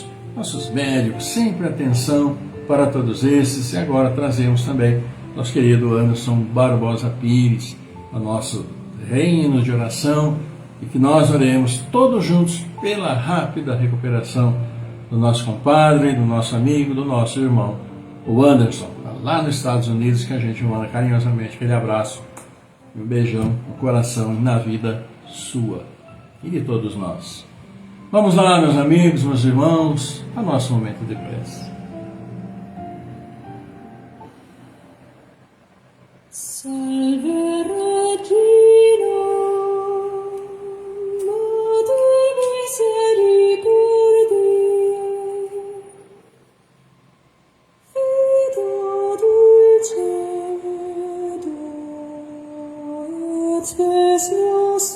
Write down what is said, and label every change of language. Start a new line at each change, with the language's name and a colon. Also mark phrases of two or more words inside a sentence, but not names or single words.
Portuguese: nossos médicos, sempre atenção para todos esses, e agora trazemos também nosso querido Anderson Barbosa Pires, ao nosso reino de oração, e que nós oremos todos juntos pela rápida recuperação do nosso compadre, do nosso amigo, do nosso irmão, o Anderson, lá nos Estados Unidos, que a gente manda carinhosamente aquele abraço, um beijão no coração e na vida sua e de todos nós. Vamos lá, meus amigos, meus irmãos, ao nosso momento de prece.
Latin: Salve Regina, Mater misericordiae, Vita dulcedo et spes